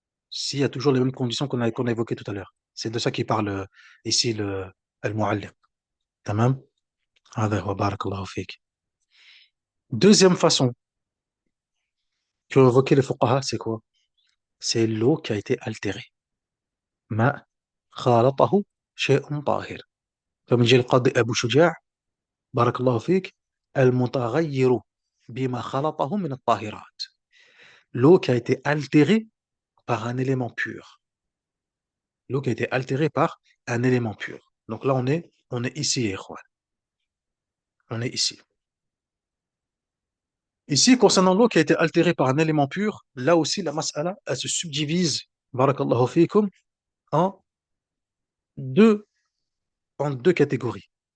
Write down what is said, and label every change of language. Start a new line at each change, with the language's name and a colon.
French: S'il y a toujours les mêmes conditions qu'on a évoquées tout à l'heure. C'est de ça qu'il parle ici le al-muallim.
Arabic: Tamam? هذا هو بارك الله فيك.
French: Deuxième façon que évoqué les fuqaha, c'est quoi? C'est l'eau qui a été altérée.
Arabic: ماء خالطه شيء طاهر.
French: comme dit le
Arabic: qadi Abu Shuja' بارك الله فيك المتغير بما خلطه من الطاهرات.
French: L'eau qui a été altérée par un élément pur. L'eau qui a été altérée par un élément pur. Donc là on est ici, ikhwan. On est ici. Ici, concernant l'eau qui a été altérée par un élément pur, là aussi, la mas'ala, elle se subdivise, barakallahu fikum, en deux, en deux catégories.